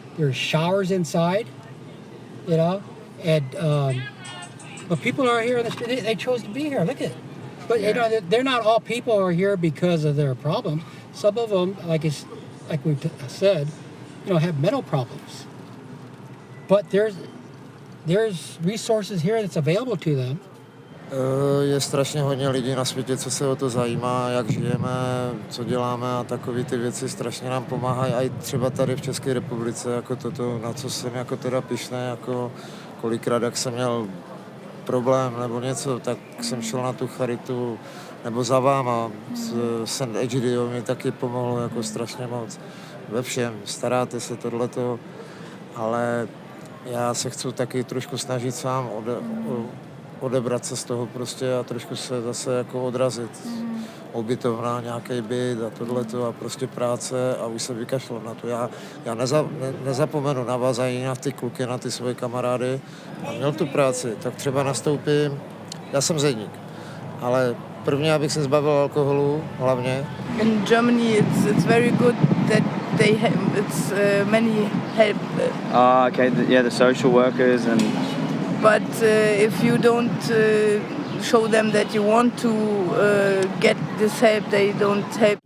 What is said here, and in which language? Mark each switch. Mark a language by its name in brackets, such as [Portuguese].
[English] There's showers inside, you know. And but people are here on the street. They chose to be here. Look at it. But you know, they're not all people are here because of their problems. Some of them, like we've said, you know, have mental problems. But there's resources here that's available to them. [Czech] Je strašně hodně lidí na světě, co se o to zajímá, jak žijeme, co děláme a takové ty věci strašně nám pomáhají. A i třeba tady v České republice, jako toto, na co jsem jako teda pyšný, jako kolikrát, jak jsem měl problém nebo něco, tak jsem šel na tu charitu nebo za váma. St. Egidio mi taky pomohlo jako strašně moc. Ve všem, staráte se tohleto, ale já se chci taky trošku snažit sám odebrat se z toho prostě a trošku se zase jako odrazit. Ubytovna, nějaký byt a tohleto a prostě práce a už se vykašlám na to. Já nezapomenu na vás ani na ty kluky, na ty svoje kamarády. A měl tu práci, tak třeba nastoupím, já jsem zedník, ale první, abych se zbavil alkoholu, hlavně. [English] In Germany it's very good that they have many help. Okay, the social workers and. But if you don't show them that you want to get this help, they don't help.